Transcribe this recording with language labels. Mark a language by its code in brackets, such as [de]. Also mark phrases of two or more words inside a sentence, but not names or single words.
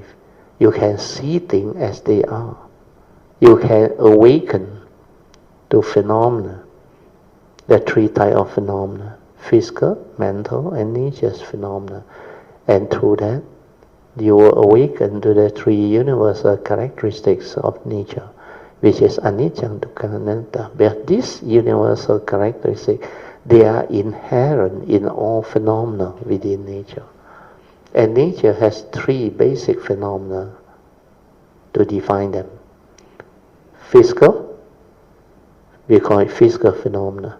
[en] You can see things as they are. You can awaken to phenomena, the three types of phenomena: physical, mental, and nature's phenomena. And through that, you will awaken to the three universal characteristics of nature. which is [pi] anicca, dukkha, anatta. [en] But these universal characteristics, they are inherent in all phenomena within nature. And nature has three basic phenomena to define them. Physical, we call it physical phenomena.